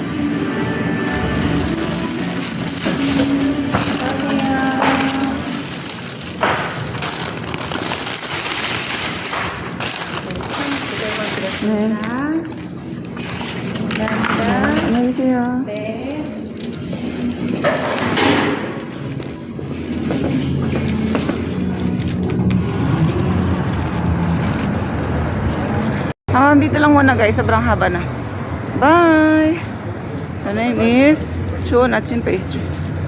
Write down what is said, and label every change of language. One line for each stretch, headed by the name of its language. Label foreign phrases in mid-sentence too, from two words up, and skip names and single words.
Korean: 네. 감사합니다. 안녕히 계세요. 네.
Filipino: Dito lang muna guys, sobrang haba na. Bye!
English: The name is Chun Achin Pastry.